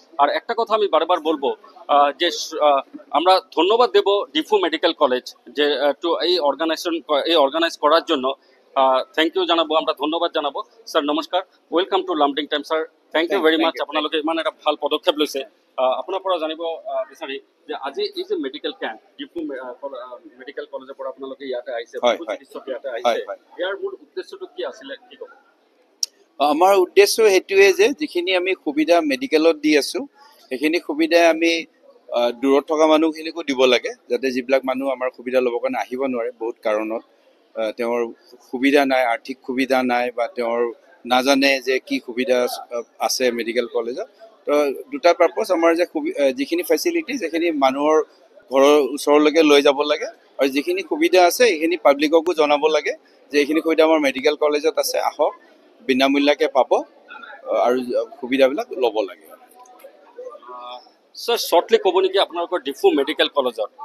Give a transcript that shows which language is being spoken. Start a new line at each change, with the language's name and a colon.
Bangla: আর একটা কথা আমি বারবার বলবো যে আমরা ধন্যবাদ দেব ডিফু মেডিকেল কলেজ যে এই অর্গানাইজ করার জন্য
English: thank you
Bangla: জানাবো, আমরা ধন্যবাদ জানাবো।
Assamese: স্যার নমস্কাৰ,
English: Welcome to Lumding time.
Assamese: Sir
English: thank you very much,
Assamese: আপোনালোকে ইমান এটা ভাল পদক্ষেপ লৈছে। আপোনাৰ পৰা জানিব বিচাৰি যে আজি এই যে মেডিকেল কেম্প ডিফু মেডিকেল কলেজৰ পৰা আপোনালোকে ইয়াতে আহিছে, চিকিৎসক ইয়াতে আহিছে, ইয়াৰ মূল উদ্দেশ্যটো কি আছিলে, কি ক'ব? আমাৰ উদ্দেশ্য সেইটোৱে যে যিখিনি আমি সুবিধা মেডিকেলত দি আছোঁ সেইখিনি সুবিধা আমি দূৰত থকা মানুহখিনিকো দিব লাগে, যাতে যিবিলাক মানুহ আমাৰ সুবিধা ল'বৰ কাৰণে আহিব নোৱাৰে, বহুত কাৰণত তেওঁৰ সুবিধা নাই, আৰ্থিক সুবিধা নাই, বা তেওঁৰ নাজানে যে কি সুবিধা আছে মেডিকেল কলেজত। তো দুটা পাৰ্পছ আমাৰ, যে যিখিনি ফেচিলিটি সেইখিনি মানুহৰ ঘৰৰ ওচৰলৈকে লৈ যাব লাগে, আৰু যিখিনি সুবিধা আছে সেইখিনি পাব্লিককো জনাব লাগে যে এইখিনি সুবিধা আমাৰ মেডিকেল কলেজত আছে, আহক, বিনামূলীয়াকৈ পাব, আৰু সুবিধাবিলাক ল'ব লাগে। স্যার শর্টলি ক'ব নেকি আপোনালোকৰ ডিফু মেডিকেল কলেজত?